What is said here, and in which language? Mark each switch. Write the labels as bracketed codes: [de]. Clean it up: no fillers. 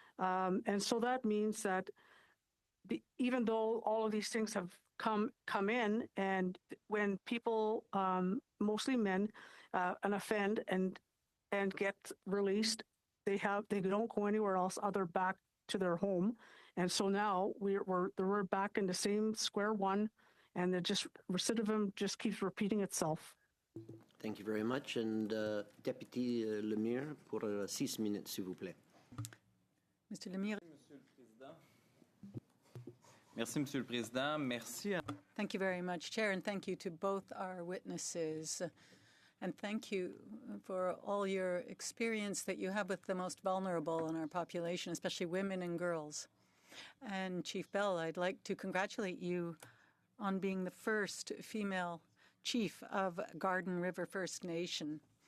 [en] And so that means that even though all of these things have come in, and when people, mostly men, and offend and get released, they don't go anywhere else other back to their home. And so now we're back in the same square one, and recidivism just keeps repeating itself. Thank you very much. [fr] And Deputy Lemire, pour 6 minutes, s'il vous plaît. [en] Mr. Lemire. [fr] Merci, Monsieur le Président. Merci. [en] Thank you very much, Chair, and thank you to both our witnesses. And thank you for all your experience that you have with the most vulnerable in our population, especially women and girls. And Chief Bell, I'd like to congratulate you on being the first female chief of Garden River First Nation.